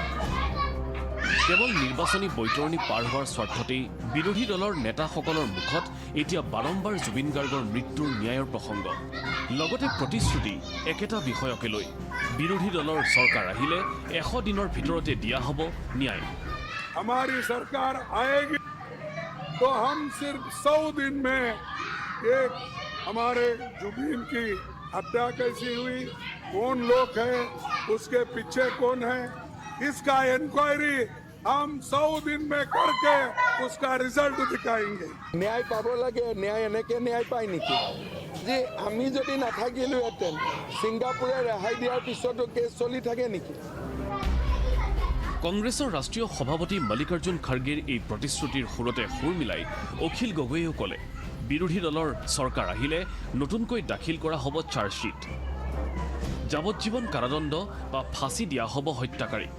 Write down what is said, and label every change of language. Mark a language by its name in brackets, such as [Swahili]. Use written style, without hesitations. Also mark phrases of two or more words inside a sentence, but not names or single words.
[Assamese] কেৱল নিৰ্বাচনী বৈতৰণি পাৰ হোৱাৰ স্বাৰ্থতেই বিৰোধী দলৰ নেতাসকলৰ মুখত এতিয়া বাৰম্বাৰ জুবিন গাৰ্গৰ মৃত্যুৰ ন্যায়ৰ প্ৰসংগ। লগতে প্ৰতিশ্ৰুতি একেটা বিষয়কে লৈ বিৰোধী দলৰ চৰকাৰ আহিলে 100 দিনৰ ভিতৰতে দিয়া হ'ব ন্যায়। [Hindi] हमारी सरकार आएगी तो हम सिर्फ 100 दिन में एक हमारे जुबीन की हत्या कैसी हुई, कौन लोग है, उसके पीछे कौन है, इसका इंक्वायरी हम 100 दिन में करके उसका रिजल्ट दिखाएंगे। [Assamese] ন্যায় পাব লাগে, ন্যায় এনেকে ন্যায় পাই নেকি? যে আমি যদি নাথাকিলোহেঁতেন ছিংগাপুৰে ৰেহাই দিয়াৰ পিছতো কেছ চলি থাকে নেকি? কংগ্ৰেছৰ ৰাষ্ট্ৰীয় সভাপতি মল্লিকাৰ্জুন খাৰ্গেৰ এই প্ৰতিশ্ৰুতিৰ সুৰতে সুৰ মিলাই অখিল গগৈয়েও ক'লে, বিৰোধী দলৰ চৰকাৰ আহিলে নতুনকৈ দাখিল কৰা হ'ব চাৰ্জশ্বীট, যাৱজ্জীৱন কাৰাদণ্ড বা ফাঁচি দিয়া হ'ব হত্যাকাৰীক।